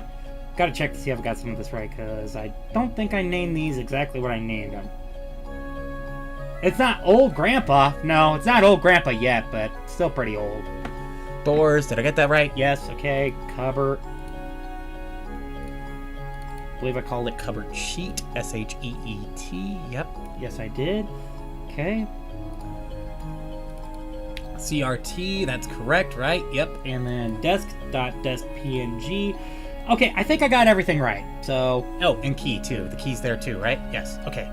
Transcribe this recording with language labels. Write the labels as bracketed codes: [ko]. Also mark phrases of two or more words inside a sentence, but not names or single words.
[en] Gotta check to see if I've got some of this right, because I don't think I named these exactly what I named them. It's not Old Grandpa. No, it's not Old Grandpa yet, but still pretty old. Doors, did I get that right? Yes, okay. Cupboard. I believe I called it cupboard sheet. S-H-E-E-T. Yep. Yes, I did. Okay. CRT, that's correct, right? Yep. And then desk.deskpng. Okay, I think I got everything right. So, oh, and key too. The key's there too, right? Yes. Okay.